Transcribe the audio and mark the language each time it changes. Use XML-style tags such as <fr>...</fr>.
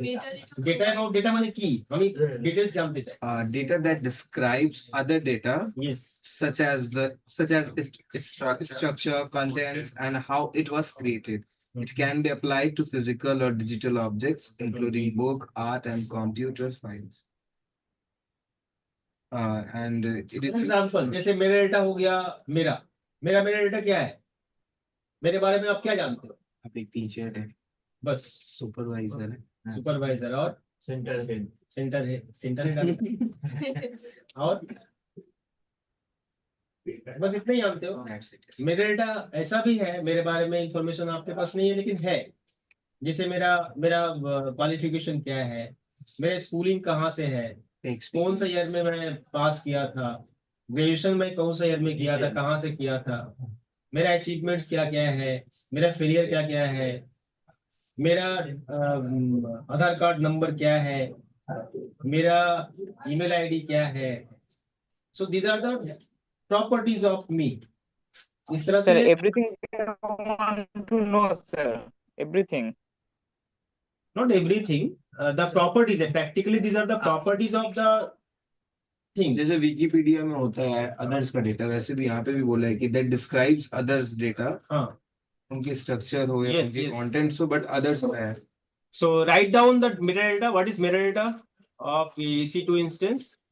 <hi>Data about data माने की, हम डिटेल्स जानते चाहे।</hi> <en>Data that describes other data yes, such as its structure, contents, and how it was created. It can be applied to physical or digital objects, including book, art, and computer files. And it is</en> <hi>example जैसे मेरा data हो गया, मेरा मेरा मेरा data क्या है, मेरे बारे में आप क्या जानते हो? आप एक टीचर है, बस सुपरवाइजर है, सुपरवाइजर और</hi> <en>center head.</en> <hi>सेंटर हेड और बस इतना ही जानते हो।</hi> <en>That's it.</en> <hi>मेरा डेटा ऐसा भी है, मेरे बारे में इंफॉर्मेशन आपके पास नहीं है लेकिन है। जैसे मेरा मेरा क्वालिफिकेशन क्या है, मेरा स्कूलिंग कहाँ से है, कौन सा ईयर में मैं पास किया था, ग्रेजुएशन में कौन सा ईयर में किया था, कहाँ से किया था, मेरा अचीवमेंट्स क्या क्या है, मेरा फेलियर क्या क्या है, मेरा आधार कार्ड नंबर क्या है, मेरा ईमेल आईडी क्या है।</hi> <en>So these are the properties of me.</en> <hi>इस तरह</hi> <en>Sir,</en> <hi>से</hi> <en>everything I want to know, sir. Everything. not everything, the properties है, practically these are the properties of the thing।</en> <hi>जैसे विकिपीडिया में होता है अदर्स का डेटा, वैसे भी यहाँ पे भी बोला है कि</hi> <en>that describes others data,</en> <hi>हाँ, उनके स्ट्रक्चर हो या</hi> <en>Yes,</en> <hi>उनके</hi> <en>yes.</en> <hi>कंटेंट्स हो, बट अदर्स का है।</hi> <en>so write down the metadata. What is metadata of EC2 instance?</en>